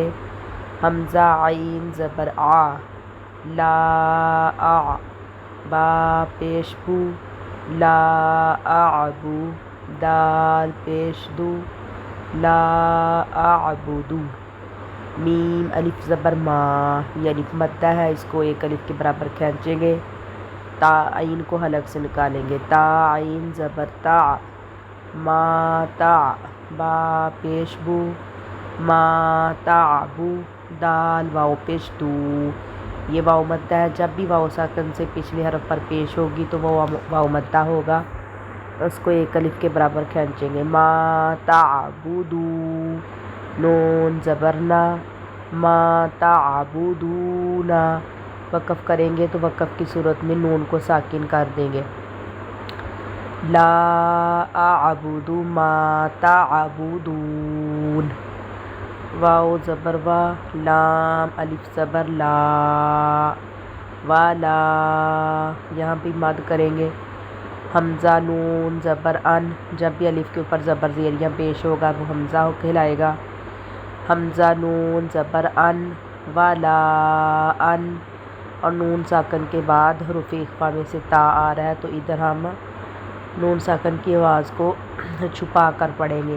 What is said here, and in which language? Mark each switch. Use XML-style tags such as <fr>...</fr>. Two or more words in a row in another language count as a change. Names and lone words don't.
<ur>حمزہ عین زبر آ، لا آ، با پیش بو، لا اعبو، دال پیش دو،</ur> <ar>لا اعبدو۔</ar> <ur>میم الف زبر ما، یہ الف مدہ ہے، اس کو ایک الف کے برابر کھینچیں گے، تا عین کو حلق سے نکالیں گے، تا عین زبر تا، ما تا، با پیش بو، ما تعبو، دال واو پیش دو، یہ واو مدہ ہے، جب بھی واو ساکن سے پچھلے حرف پر پیش ہوگی تو وہ واو مدہ ہوگا، اس کو ایک الف کے برابر کھینچیں گے۔</ur> <ar>ما تعبدو،</ar> <ur>نون زبر نا،</ur> <ar>ما تعبدون،</ar> <ur>وقف کریں گے تو وقف کی صورت میں نون کو ساکن کر دیں گے۔</ur> <ar>لا اعبد ما تعبدون،</ar> <ur>واو زبر وا، لام الف زبر لا، والا، یہاں بھی مد کریں گے۔ حمزہ نون زبر ان، جب بھی الف کے اوپر زبر زیریاں پیش ہوگا وہ حمزہ کہلائے گا۔ حمزہ نون زبر ان، والا ان، اور نون ساکن کے بعد حروف اخفا میں سے تا آ رہا ہے تو ادھر ہم نون ساکن کی آواز کو چھپا کر پڑھیں گے۔</ur>